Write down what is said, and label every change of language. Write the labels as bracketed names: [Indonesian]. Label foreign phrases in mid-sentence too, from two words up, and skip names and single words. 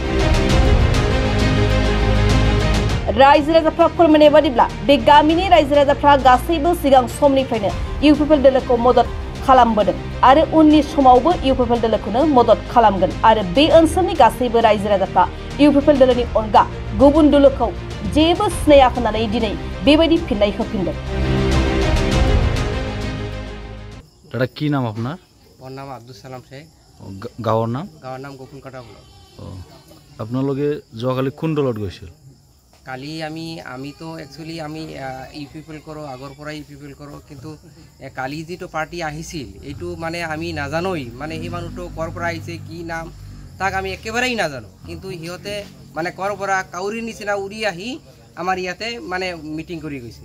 [Bodo] रायजो राजाफ्रा फोरमायनाय बादिब्ला बे गामिनि रायजो राजाफ्रा गासैबो सिगां समनिफ्रायनो इउपिपिएल दोलोखौ मदद खालामबोदों आरो उननि समावबो इउपिपिएल दोलोखौनो मदद खालामगोन आरो बे ओनसोलनि गासैबो रायजो राजाफ्रा इउपिपिएल दोलोनि अनगा गुबुन दोलोखौ जेबो सिनाया होननानै दिनै बेबायदि फिननाय होफिनदों। [Bangla] दादा কি নাম আপনার? আমার নাম আব্দুল সালাম শেখ। [Assamese] গাঁৱৰ নাম? গাঁৱৰ নাম গফুৰকাটা ব্লক। আপোনালোকে যোৱাকালি কোন দলত গৈছিল? কালি আমি তো একচুৱেলি আমি ইউপিপিএল কৰোঁ, আগৰ পৰাই ইউপিপিএল কৰোঁ, কিন্তু কালি যিটো পাৰ্টি আহিছিল এইটো মানে আমি নাজানোই, মানে সেই মানুহটো ক'ৰ পৰা আহিছে, কি নাম তাক আমি একেবাৰেই নাজানো, কিন্তু সিহঁতে মানে ক'ৰ পৰা কাউৰীৰ নিচিনা উৰি আহি আমাৰ ইয়াতে মানে মিটিং কৰি গৈছে।